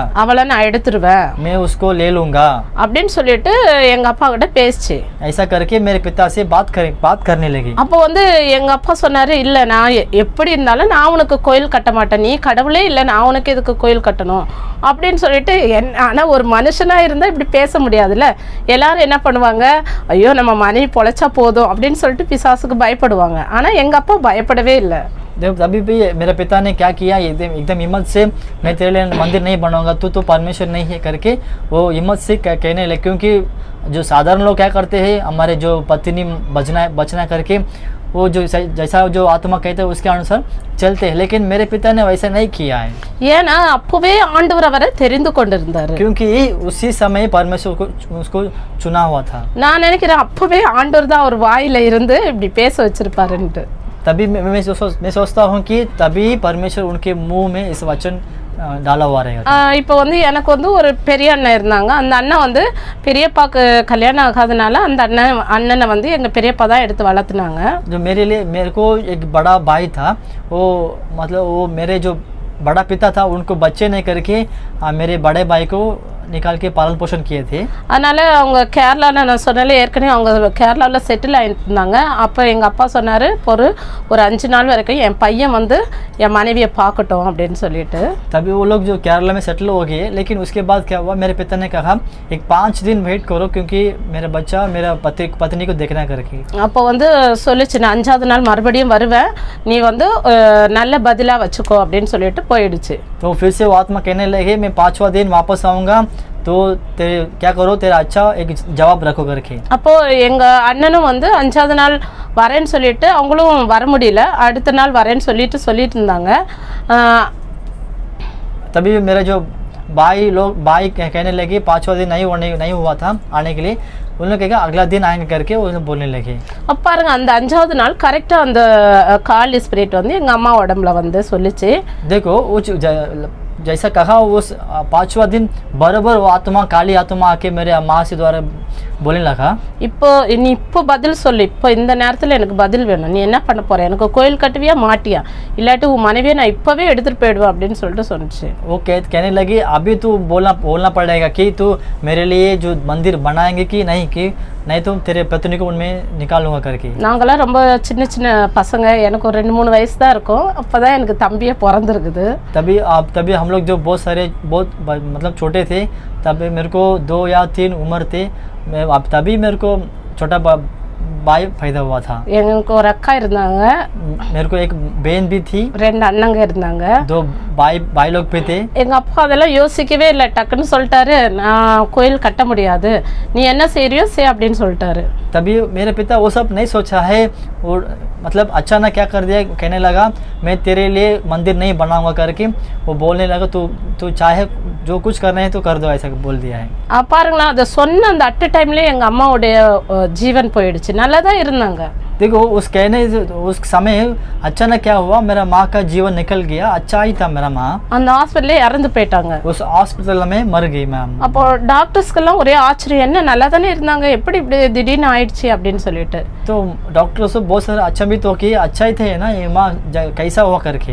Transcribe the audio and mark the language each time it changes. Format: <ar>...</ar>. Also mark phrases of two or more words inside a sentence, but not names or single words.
<ta>அவளை நான் எடுத்துருவேன்,</ta> <hi>मैं उसको ले लूंगा</hi> <ta>அப்படின்னு சொல்லிட்டு எங்க அப்பா கிட்ட பேசிச்சு.</ta> <hi>ऐसा करके मेरे पिता से बात करने लगी.</hi> <ta>அப்போ வந்து எங்க அப்பா சொன்னாரு, இல்ல நான் எப்படி இருந்தாலும் நான் உனக்கு கோயில் கட்ட மாட்டேன், நீ கடவுளே இல்லை, நான் உனக்கு எதுக்கு கோயில் கட்டணும் அப்படின்னு சொல்லிட்டு. ஆனா ஒரு மனுஷனா இருந்தா இப்படி பேச முடியாதுல்ல, எல்லாரும் என்ன பண்ணுவாங்க, ஐயோ நம்ம மனைவி பொழைச்சா போதும் அப்படின்னு சொல்லிட்டு பிசாசுக்கு பயப்படுவாங்க. ஆனா எங்க அப்பா பயப்படவே இல்லை.</ta> <hi>अभी भी मेरे पिता ने क्या किया, एकदम हिम्मत से मैं तेरे लिए मंदिर नहीं बनाऊंगा, तू तो परमेश्वर नहीं है करके वो हिम्मत से कहने लगे. क्योंकि जो साधारण लोग क्या करते हैं, हमारे जो पत्नी बचना करके वो जो जैसा जो आत्मा कहते हैं उसके अनुसार चलते हैं, लेकिन मेरे पिता ने वैसा नहीं किया है.</hi> <ta>ஏன்னா அப்பவே ஆண்டவர் அவரை தெரிந்து கொண்டிருந்தாரு.</ta> <hi>क्योंकि उसी समय परमेश्वर को उसको चुना हुआ था.</hi> <ta>நான் நினைக்கிறேன் அப்பவே ஆண்டவர் தான் அவர் வாயில இருந்து இப்படி பேச வச்சிருப்பாருன்ட்டு.</ta> <hi>तभी मैं सोचता हूँ कि तभी परमेश्वर उनके मुंह में इस वचन डाला हुआ रहेगा।</hi> <ta>இப்போ வந்து எனக்கு வந்து ஒரு பெரிய அண்ணன் இருந்தாங்க. அந்த அண்ணன் வந்து பெரியப்பாக்கு கல்யாணம் ஆகாதனால அந்த அண்ணனை வந்து எங்க பெரியப்பா தான் எடுத்து வளர்த்துனாங்க.</ta> <hi>जो मेरे को एक बड़ा भाई था, वो मतलब वो मेरे जो बड़ा पिता था उनको बच्चे नहीं करके मेरे बड़े भाई को निकाल के पालन पोषण किए थे।</hi> <ta>அதனால அவங்க கேரளால நான் சொன்னாலே ஏற்கனவே அவங்க கேரளாவில் செட்டில் ஆகிருந்தாங்க. அப்போ எங்கள் அப்பா சொன்னார் ஒரு 5 நாள் வரைக்கும் என் பையன் வந்து என் மனைவியை பார்க்கட்டும் அப்படின்னு சொல்லிட்டு.</ta> <hi>तभी वो लोग जो केरला में सेटल हो गए, लेकिन उसके बाद क्या हुआ, मेरे पिता ने कहा एक 5 दिन वेट करो क्योंकि मेरा बच्चा मेरा पत्नी को देखना करके।</hi> <ta>அப்போ வந்து சொல்லிச்சு, நான் 5வது நாள் மறுபடியும் வருவேன், நீ வந்து நல்ல பதிலாக வச்சுக்கோ அப்படின்னு சொல்லிட்டு போயிடுச்சு.</ta> <hi>तो फिर से वो आत्मा कहने लगे मैं 5वां दिन वापस आऊँगा तो तेरे क्या करो, तेरा अच्छा एक जवाब रखो करके।</hi> <ta>அப்போ எங்க அண்ணனும் வந்து 5வது நாள் வரேன்னு சொல்லிட்டு அவங்களும் வர முடியல, அடுத்த நாள் வரேன்னு சொல்லிட்டு இருந்தாங்க.</ta> <hi>तभी मेरा जो भाई कहने लगे 5वां दिन नहीं हुआ था आने के लिए, उन्होंने कहा अगला दिन आएंगे करके उन्होंने बोलने लगे।</hi> <ta>அப்போ பாருங்க அந்த 5வது நாள் கரெக்டாக அந்த காலி ஸ்பிரிட் வந்து எங்கள் அம்மா உடம்புல வந்து சொல்லிச்சு.</ta> <hi>देखो जैसा कहा उस 5वां दिन बराबर वो आत्मा काली आत्मा आके मेरे माँ से द्वारा बोलने लगा,</hi> <ta>இப்போ நீ இப்போ பதில் சொல்லு, இப்போ இந்த நேரத்தில் எனக்கு பதில் வேணும், நீ என்ன பண்ண போற, எனக்கு கோயில் கட்டுவியா மாட்டியா, இல்லாட்டி उन மனைவியை நான் இப்போவே எடுத்துட்டு போயிடுவேன் அப்படின்னு சொல்லிட்டு சொன்னிச்சு.</ta> <hi>वो कहने लगी अभी तू बोलना पड़ेगा कि तू मेरे लिए जो मंदिर बनाएंगे कि नहीं तो तेरे पत्नी को उनमें निकालूंगा करके।</hi> <ta>நாங்களாம் ரொம்ப சின்ன பசங்க, எனக்கு ஒரு 2-3 वयसு தான் இருக்கும், அப்பதான் எனக்கு தம்பியே பிறந்திருக்குது.</ta> <hi>तभी हम लोग जो बहुत मतलब छोटे थे, तभी मेरे को 2 या 3 उम्र थे, तभी मेरे को छोटा भाई पैदा हुआ था.</hi> <ta>எனக்கு ஒரு அக்கா இருந்தாங்க,</ta> <hi>मेरे को एक बहन भी थी,</hi> <ta>2 அண்ணங்க இருந்தாங்க,</ta> <hi>2 भाई लोग भी थे.</hi> <ta>எங்க அப்பா அதெல்லாம் யோசிக்கவே இல்லை, டக்குன்னு சொல்லிட்டாரு நான் கோயில் கட்ட முடியாது, நீ என்ன செய்யறியோ செய் அப்படின்னு சொல்லிட்டாரு.</ta> <hi>तभी मेरे पिता वो सब नहीं सोचा है, वो मतलब अचानक क्या कर दिया, कहने लगा मैं तेरे लिए मंदिर नहीं बनाऊंगा करके वो बोलने लगा तू चाहे जो कुछ करना है तो कर दो, ऐसा बोल दिया है.</hi> <ta>பாருங்களா, அதை சொன்ன அந்த அட் டைம்லேயே எங்கள் அம்மாவுடைய ஜீவன் போயிடுச்சு, நல்லா தான் இருந்தாங்க.</ta> <hi>देखो उस समय अचानक क्या हुआ, मेरा माँ का जीवन निकल गया, अच्छा ही था मेरा माँ,</hi> <ta>அந்த ஹாஸ்பிட்டல்ல இறந்து போயிட்டாங்க.</ta> <hi>उस हॉस्पिटल में मर गई मैम.</hi> <ta>அப்போ டாக்டர்ஸ்க்கெல்லாம் ஒரே ஆச்சரியம், என்ன நல்லா தானே இருந்தாங்க, எப்படி இப்படி திடீர்னு ஆயிடுச்சு அப்படின்னு சொல்லிட்டு.</ta> <hi>तो डॉक्टर से बहुत सारा अच्छा भी तो कि अच्छा ही थे ना, ये माँ कैसा हुआ करके</hi>